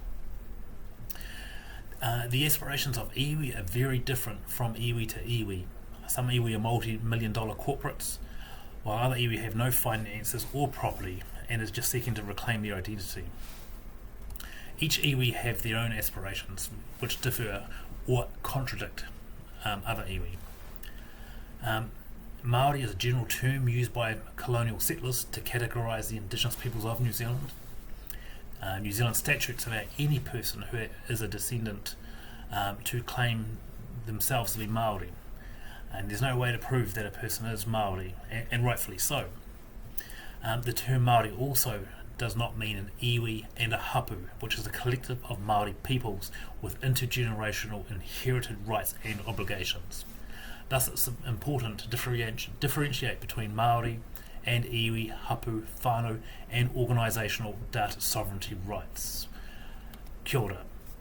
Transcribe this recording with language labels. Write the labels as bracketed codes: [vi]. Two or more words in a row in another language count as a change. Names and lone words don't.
[en] The aspirations of iwi are very different from iwi to iwi. Some iwi are multi-million dollar corporates, while other iwi have no finances or property and is just seeking to reclaim their identity. Each iwi have their own aspirations, which differ or contradict other iwi. Māori is a general term used by colonial settlers to categorise the Indigenous peoples of New Zealand. New Zealand statutes allow any person who is a descendant to claim themselves to be Māori, and there's no way to prove that a person is Māori, and rightfully so. The term Māori also does not mean an iwi and a hapu, which is a collective of Māori peoples with intergenerational inherited rights and obligations. Thus it's important to differentiate between Māori and [mi] iwi, hapu, whānau [en] and organisational data sovereignty rights. [mi] Kia ora.